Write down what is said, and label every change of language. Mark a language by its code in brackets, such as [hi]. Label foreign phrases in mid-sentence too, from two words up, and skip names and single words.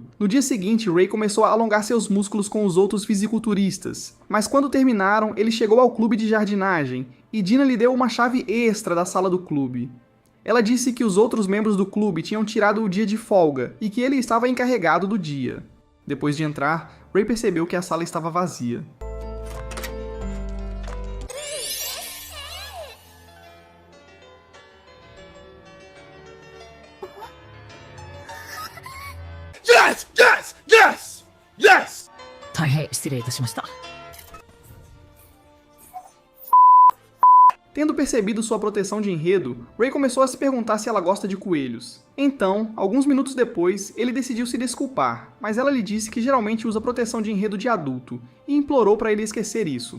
[pt] No dia seguinte, Ray começou a alongar seus músculos com os outros fisiculturistas, mas quando terminaram, ele chegou ao clube de jardinagem e Dina lhe deu uma chave extra da sala do clube. Ela disse que os outros membros do clube tinham tirado o dia de folga e que ele estava encarregado do dia. Depois de entrar, Ray percebeu que a sala estava vazia. [en] Yes! Yes! Yes! Yes! [ja] 大変失礼いたしました。 [pt] Tendo percebido sua proteção de enredo, Ray começou a se perguntar se ela gosta de coelhos. Então, alguns minutos depois, ele decidiu se desculpar, mas ela lhe disse que geralmente usa proteção de enredo de adulto, e implorou para ele esquecer isso.